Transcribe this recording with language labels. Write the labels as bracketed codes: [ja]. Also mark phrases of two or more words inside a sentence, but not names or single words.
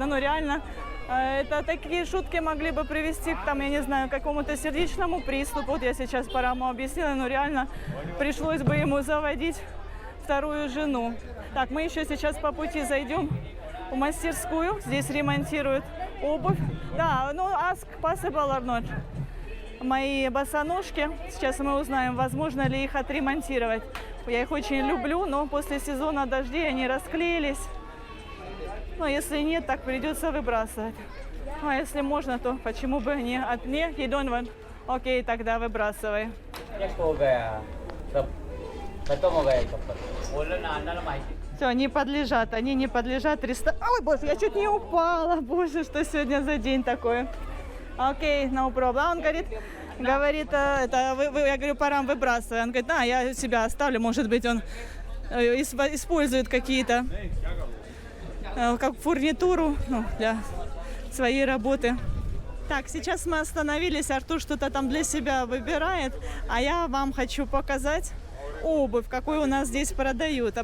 [ru] Ну, реально, это такие шутки могли бы привести к, там, я не знаю, какому-то сердечному приступу. Вот я сейчас Параму объяснила, но реально пришлось бы ему заводить вторую жену. Так, мы еще сейчас по пути зайдем в мастерскую. Здесь ремонтируют обувь. Да, ну, [en] ask possible or not. [ru] Мои босоножки. Сейчас мы узнаем, возможно ли их отремонтировать. Я их очень люблю, но после сезона дождей они расклеились. Но если нет, так придется выбрасывать. Ну, а если можно, то почему бы не? Не, [en] you don't want. [ru] Окей, тогда выбрасывай. Все, они не подлежат Ой, боже, я чуть не упала. Боже, что сегодня за день такой. Окей, [en] no problem. [ru] Он говорит, я говорю, Парам, выбрасывай. Он говорит, я себя оставлю, может быть, он использует какие-то, как фурнитуру, для своей работы. Так, сейчас мы остановились, Артур что-то там для себя выбирает, а я вам хочу показать обувь, какую у нас здесь продают.